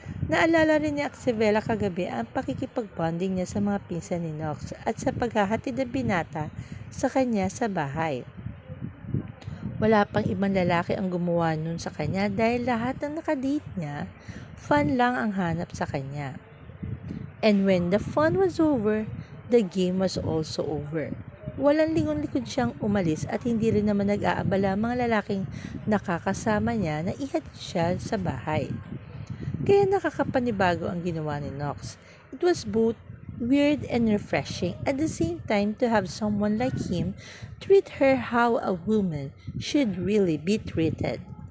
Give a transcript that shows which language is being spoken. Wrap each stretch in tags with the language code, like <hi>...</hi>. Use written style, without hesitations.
<tl>Naalala rin ni Axevela kagabi ang pakikipag-bonding niya sa mga pinsan ni Knox at sa paghahatid ng binata sa kanya sa bahay. Wala pang ibang lalaki ang gumawa nun sa kanya dahil lahat ng nakadate niya, fun lang ang hanap sa kanya.</tl> <en>And when the fun was over, the game was also over.</en> <tl>Walang lingon-likod siyang umalis at hindi rin naman nag-aabala mga lalaking nakakasama niya na ihatid siya sa bahay. Kaya nakakapanibago ang ginawa ni Knox.</tl> <en>It was both weird and refreshing at the same time to have someone like him treat her how a woman should really be treated.</en>